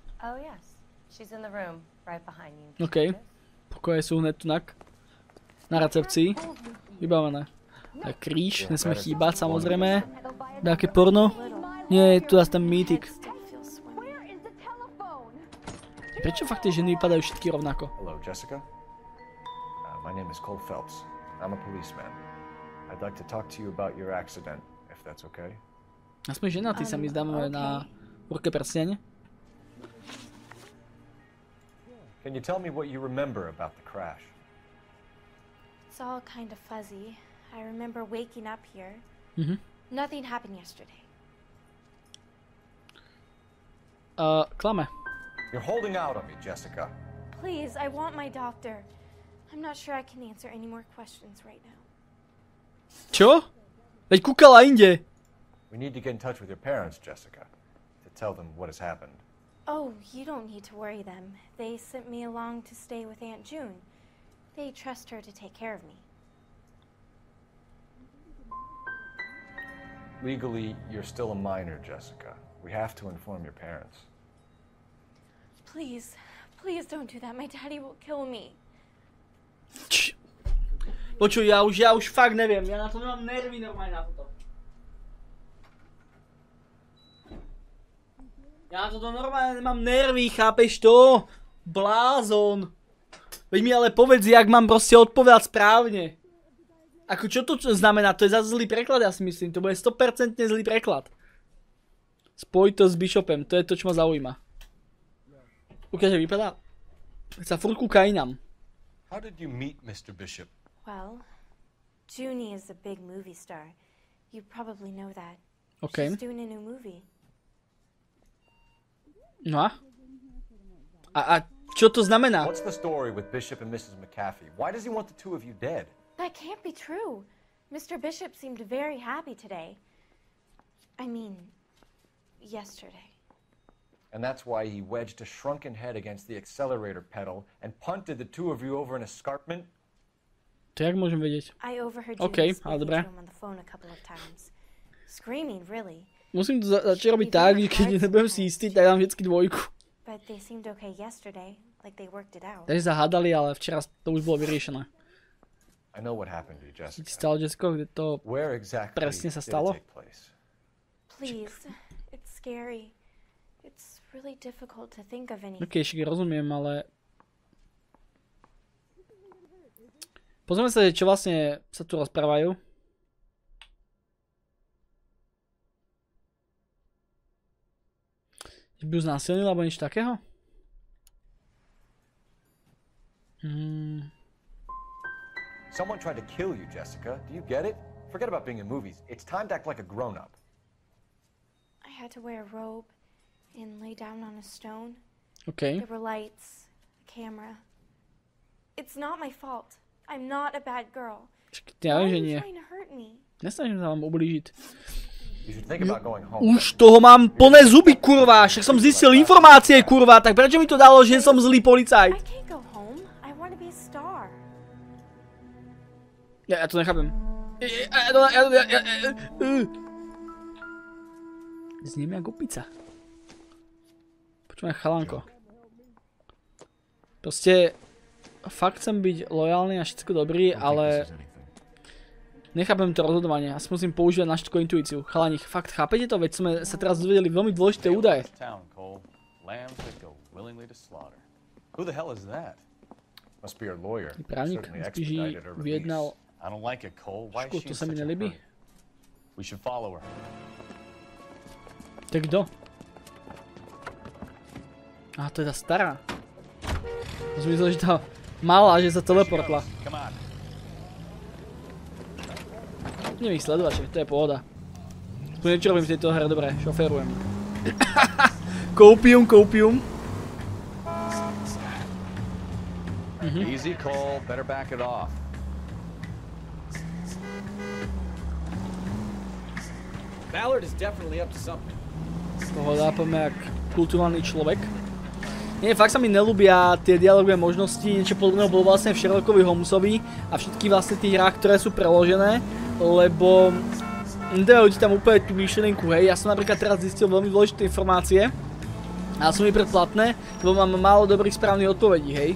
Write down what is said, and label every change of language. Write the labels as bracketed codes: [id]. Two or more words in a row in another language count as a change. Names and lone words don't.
[sk] OK, pokoje sú hneď tunak. Na recepcii. Vybavené. Tak kríž, nesme chýbať samozrejme. Dáke porno? Nie, tu je ten mýtik. Prečo fakt tie ženy vypadajú všetky rovnako? [en] Hello, Jessica. My name is Cole Phelps. I'm a policeman. I'd like to talk to you about your accident, if that's okay. [sk] Aspoň ženatý sa mi zdáme na ruke prstene. [en] Can you tell me what you remember about the crash? It's all kind of fuzzy. I remember waking up here. Nothing happened yesterday. [sk] Klame. [en] You're holding out on me, Jessica. Please, I want my doctor. I'm not sure I can answer any more questions right now. [sk] Čo? Veď kúkala inde. [en] We need to get in touch with your parents, Jessica, to tell them what has happened. Oh, you don't need to worry them. They sent me along to stay with Aunt June. They trust her to take care of me. Legally, you're still a minor, Jessica. We have to inform your parents. Please, please don't do that. My daddy will kill me. [sk] Počuj, ja už fakt neviem. Ja na to nemám nervy normálne na toto. Ja na toto normálne nemám nervy, chápeš to? Blázon. Veď mi ale povedz, jak mám proste odpovedať správne. Ako čo to znamená? To je zase zlý preklad, ja si myslím. To bude 100% zlý preklad. Spoj to s Bishopem, to je to, čo ma zaujíma. Ukáže, vypadá? Sa furt kúka inám. [en] How did you meet Mr. Bishop? Well, Junie is a big movie star. You probably know that. Okay. She's doing a new movie. [sk] No a čo to znamená? [en] What's the story with Bishop and Mrs. McAfee? Why does he want the two of you dead? That can't be true. Mr. Bishop seemed very happy today. I mean, yesterday. And that's why he wedged a shrunken head against the accelerator pedal and punted the two of you over an escarpment? [sk] To jak môžem vedieť? [en] I overheard Okay, Junie [sk] ale [en] speaking [sk] dobre. [en] to him on the phone a couple of times. Screaming, really. [sk] Musím to začať robiť tak, že keď nebudem si istý, tak dám vždycky dvojku. [en] But they seemed okay yesterday, like they worked it out. [sk] Takže sa hádali, ale včera to už bolo vyriešené. [en] I know what happened to you, [sk] Čo ti [en] Jessica. [sk] stalo, Jessica, kde to [en] Where exactly [sk] presne sa [en] did it [sk] stalo? [en] take place? Please, it's scary. It's really difficult to think of anything. [sk] Ok, však rozumiem, ale... Pozrieme sa, čo vlastne sa tu rozprávajú. Že by ju znásilnil, alebo niečo takého? [en] Someone tried to kill you, Jessica. Do you get it? Forget about being in movies. It's time to act like a grown-up. I had to wear a robe and lay down on a stone. OK. There were lights, a camera. It's not my fault. I'm not a bad girl. [sk] Ja [en] Why [sk] viem, [en] are [sk] že [en] you [sk] nie. [en] trying to hurt me? [sk] Nesnažím sa vám ublížiť. [en] You should think about going home. [sk] Už toho mám plné zuby, kurva. Však som zistil informácie, kurva. Tak prečo mi to dalo, že som zlý policajt? [en] I can't go home. I want to be a star. [sk] Ja to nechápem. Zniem jak opica. Počúvaj, chalanko. Proste fakt chcem byť lojálny a všetko dobrý, ale nechápem to rozhodovanie. Asi musím používať na všetko intuíciu. Chalaník, fakt chápete to? Veď sme sa teraz dozvedeli veľmi dôležité údaje. [en] Who the hell is that? Must be your lawyer. [sk] Právnik [en] Certainly [sk] spíš [en] expedited her release. [sk] vyjednal. [en] I don't like it, Cole. Why is [sk] Škoda, [en] she [sk] to [en] in [sk] sa mi [en] such a [sk] nelíbí. [en] hurry? We should follow her. [sk] Tak kto? Aha, to je tá stará. To som myslel, že tá malá, že sa teleportla. [en] Come on. [sk] Neviem ich sledovať, že to je pohoda. Tu niečo robím v tejto hre, dobre, šoférujem. Koupium. [en] Easy, Cole. Better back it off. Ballard is definitely up to something. [sk] Pohoda, poďme jak kultivovaný človek. Nie, fakt sa mi nelúbia tie dialogové možnosti, niečo podobného bolo vlastne v Sherlockovi Holmesovi a všetky vlastne tých hrách, ktoré sú preložené, lebo nedajú ti tam úplne tú myšlienku, hej. Ja som napríklad teraz zistil veľmi dôležité informácie, ale sú mi predplatné, lebo mám málo dobrých správnych odpovedí, hej.